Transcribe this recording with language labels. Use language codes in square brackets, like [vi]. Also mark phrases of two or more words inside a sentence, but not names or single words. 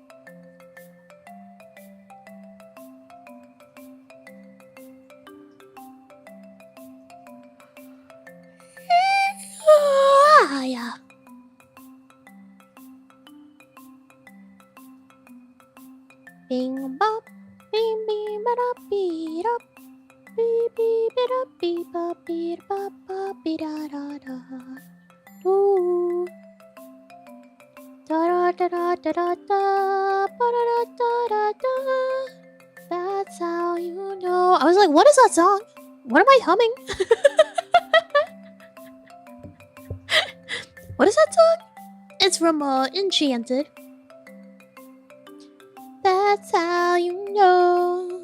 [en] Yeah. Bing bop, bing bing ba da bee da, bee bee ba da bee ba bee ba ba bee da da da. Ooh. Da da da da da da ba da da da da da. That's how you know. I was like, what is that song? What am I humming? What is that song? It's from Enchanted. That's how you know.